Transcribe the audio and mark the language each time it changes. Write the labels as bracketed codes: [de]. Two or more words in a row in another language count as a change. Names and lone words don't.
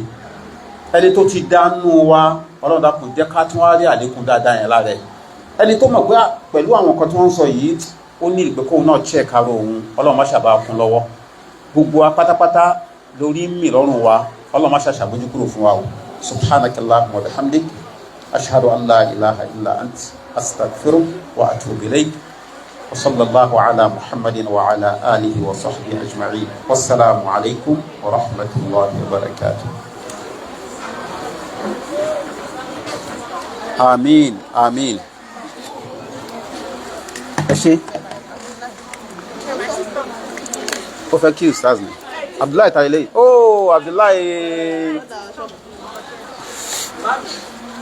[yo] Ẹni tó ti dánú wa, Ọlọ́run dákun jẹ́ ká tún wá rí àlékún dáadáa yẹn lára ẹ̀. Ẹni tó mọ̀ pé pẹ̀lú àwọn nǹkan tí wọ́n ń sọ yìí, ó ní ìgbẹ́kọ̀ọ́ náà check ara òun, Ọlọ́run má ṣàbá kún lọ́wọ́. Gbogbo wa pátápátá lórí mi lọ́rùn wa, Ọlọ́run má ṣàṣàbójú kúrò fún wa o. [ar] سبحانك اللهم وبحمدك، أشهد أن لا إله إلا أنت، أستغفرك وأتوب إليك. وصلى الله على محمد وعلى آله وصحبه أجمعين. والسلام عليكم ورحمة الله وبركاته. [yo] Àmín, àmín. Ẹ ṣé. Ó fẹ́ kí ustaz ni. Abdullahi Tayele. Oh, Abdullahi.